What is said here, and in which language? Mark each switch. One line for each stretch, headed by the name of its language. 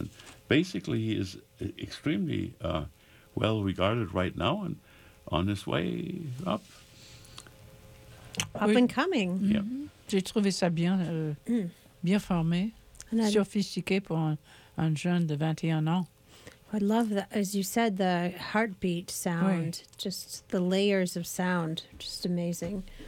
English: And basically, he is extremely well regarded right now, and on his way up. Up and coming. Mm-hmm. Yeah.
French: J'ai trouvé ça bien, bien formé, sophistiqué pour un jeune de 21 ans.
English: I love that, as you said, the heartbeat sound, just the layers of sound, just amazing.